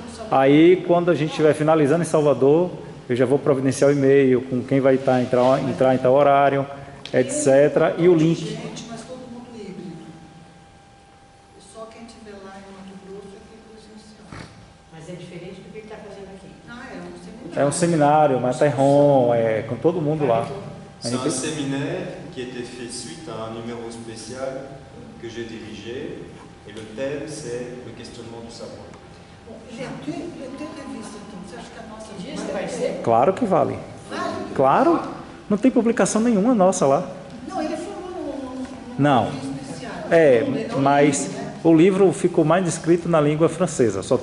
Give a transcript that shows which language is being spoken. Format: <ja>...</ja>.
<pt>Aí, quando a gente estiver finalizando em Salvador, eu já vou providenciar o e-mail com quem vai entrar em tal horário, etc. E o link. Mas todo mundo híbrido. Só quem estiver lá em Mato Grosso é que é presencial. Mas é diferente do que ele está fazendo aqui. Ah, É um seminário, Materron, com todo mundo lá.</pt> <fr>C'est un séminaire qui a été fait suite à un numéro spécial que j'ai dirigé et le thème c'est le questionnement du savoir.</fr> <pt>Bom, já tem revista, então. Você acha que a nossa Vai ser? Claro que vale. Vale? Claro, não tem publicação nenhuma nossa lá. Não, ele falou Não. especial. Mas o livro ficou mais descrito na língua francesa. Só...</pt>